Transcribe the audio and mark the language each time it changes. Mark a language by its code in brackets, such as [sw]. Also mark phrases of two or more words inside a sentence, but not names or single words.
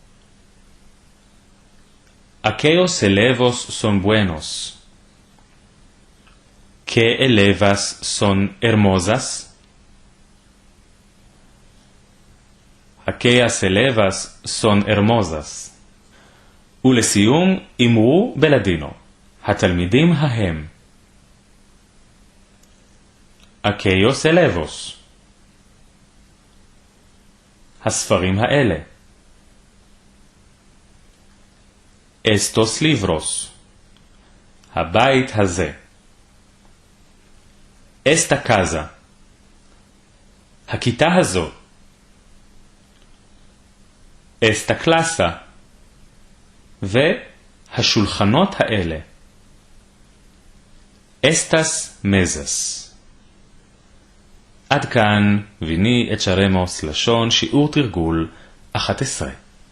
[lad] Aquellos elevos son buenos. ¿Qué elevas son hermosas? Aquellas elevas son hermosas. [he] ולסיום, אמרו בלדינו, התלמידים ההם. [lad] aquellos elevos. [he] הספרים האלה. [lad] estos libros. [he] הבית הזה. [lad] esta casa. [he] הכיתה הזו. [lad] esta clase. [he] והשולחנות האלה. [lad] estas mesas. [he] עד כאן, ויני את שרמוס לשון שיעור תרגול 11.